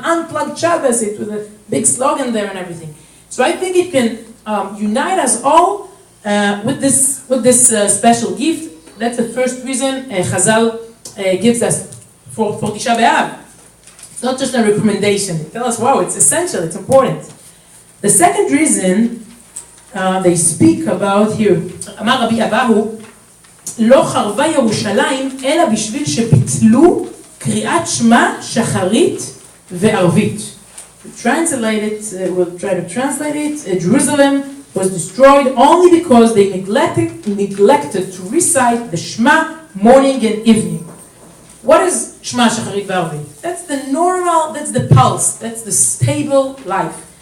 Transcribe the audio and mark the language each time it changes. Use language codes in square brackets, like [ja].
[en] Unplugged Shabbos, it with a big slogan there and everything. So I think it can unite us all with this special gift. That's the first reason Chazal gives us for Tisha B'Av. It's not just a recommendation. They tell us, wow, it's essential, it's important. The second reason they speak about here, [he] אמר רבי אבאהו, לא חרבה ירושלים אלא בשביל שפיצלו קריאת שמע שחרית וערבית. [en] To translate it, we'll try to translate it. Jerusalem was destroyed only because they neglected to recite the Shema morning and evening. What is Shema Shacharit V'Arvit? That's the normal, that's the pulse, that's the stable life.